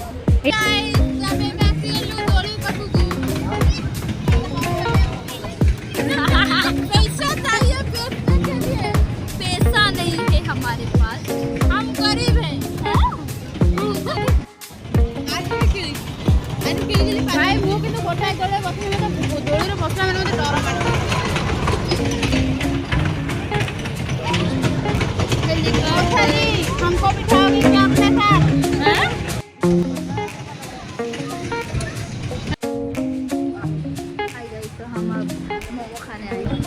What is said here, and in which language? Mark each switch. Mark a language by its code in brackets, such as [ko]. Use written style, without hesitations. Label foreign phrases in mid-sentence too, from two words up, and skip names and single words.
[hi] पैसा नहीं है हमारे पास, हम गरीब हैं। [or] भाई ମୁଁ କିନ୍ତୁ ଗୋଟାଏ ତଳେ ବସିଲେ ମତେ ଦୋଳିରେ ବସିଲା ମାନେ ମତେ ଡର ମାଡେ। [hi] हमको बिठाओगे क्या अपने साथ? तो हम अब मोमो खाने आए।